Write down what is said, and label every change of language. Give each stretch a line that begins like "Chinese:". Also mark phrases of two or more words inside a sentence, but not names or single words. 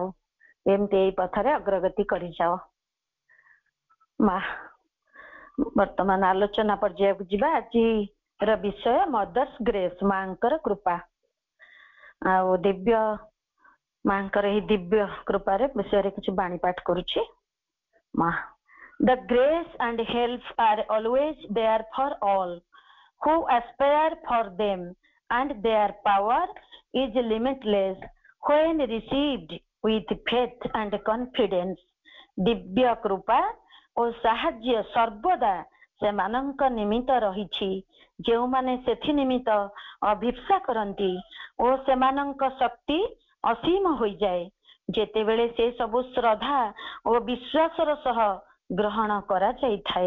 Odia: ଏମିତି ଏଇ ପଥରେ ଅଗ୍ରଗତି କରିଯାଅ। ବର୍ତ୍ତମାନ ଆଲୋଚନା ପର୍ଯ୍ୟାୟକୁ ଯିବା। ଆଜିର ବିଷୟ
English: Mother's Grace,
Odia: ମାଙ୍କର କୃପା। ଆଉ ଦିବ୍ୟ ମାଙ୍କର ଏହି ଦିବ୍ୟ କୃପାରେ ବିଷୟରେ କିଛି ବାଣୀ ପାଠ କରୁଛି।
English: The grace and help are always there for all who aspire for them, and their power is limitless when received with faith and confidence.
Odia: ଦିବ୍ୟ କୃପା ଓ ସାହାଯ୍ୟ ସର୍ବଦା ସେମାନଙ୍କ ନିମିତ୍ତ ରହିଛି ଯେଉଁମାନେ ସେଥି ନିମିତ୍ତ ଅଭିପ୍ସା କରନ୍ତି, ଓ ସେମାନଙ୍କ ଶକ୍ତି ଅସୀମ ହୋଇଯାଏ ଯେତେବେଳେ ସେ ସବୁ ଶ୍ରଦ୍ଧା ଓ ବିଶ୍ୱାସର ସହ ଗ୍ରହଣ କରାଯାଇଥାଏ।